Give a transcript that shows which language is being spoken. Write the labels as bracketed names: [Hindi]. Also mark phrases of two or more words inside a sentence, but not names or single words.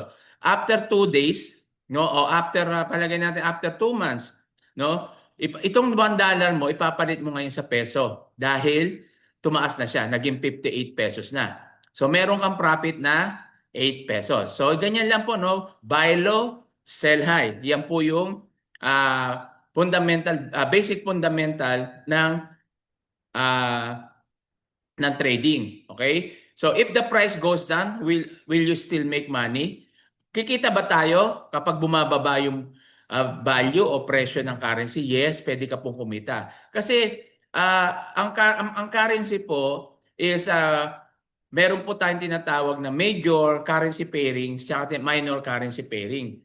[English] After 2 days, [Filipino] no, o after, palagay natin, [English] after 2 months, [Filipino] no, itong $1 mo, ipapalit mo ngayon sa peso dahil tumaas na siya, naging 58 pesos na. So, meron kang profit na 8 pesos. So, ganyan lang po, [English] no? Buy low, sell high. [Filipino] Yan po yung [English] basic fundamental [Filipino] uh, ng trading. [English] Okay? So, if the price goes down, will you still make money? [Filipino] Kikita ba tayo kapag bumababa yung value o presyo ng currency? Yes, pwede ka pong kumita. Kasi ang currency po is meron po tayong tinatawag na [English] major currency pairings [Filipino] at [English] minor currency pairing.